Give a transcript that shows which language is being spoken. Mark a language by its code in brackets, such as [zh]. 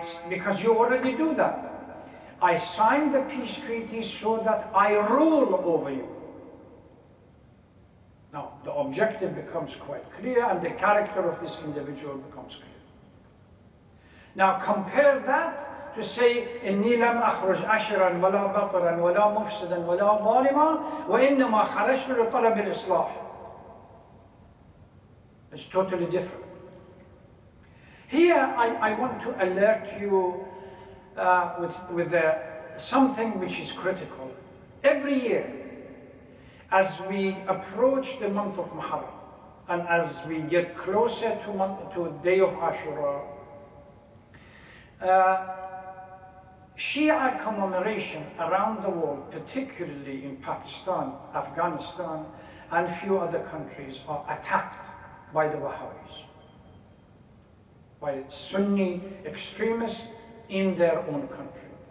[en] Because you already do that. I signed the peace treaty so that I rule over you. Now, the objective becomes quite clear and the character of this individual becomes clear. Now, compare that to say, [ar] إني لم أخرج عشرا ولا بطرا ولا مفسدا ولا ظالما وإنما خرجت لطلب الإصلاح. [en] It's totally different. Here, I want to alert you with something which is critical. Every year, as we approach the month of Muharram, and as we get closer to the day of Ashura, Shia commemoration around the world, particularly in Pakistan, Afghanistan, and a few other countries, are attacked by the Wahhabis, by Sunni extremists in their own country.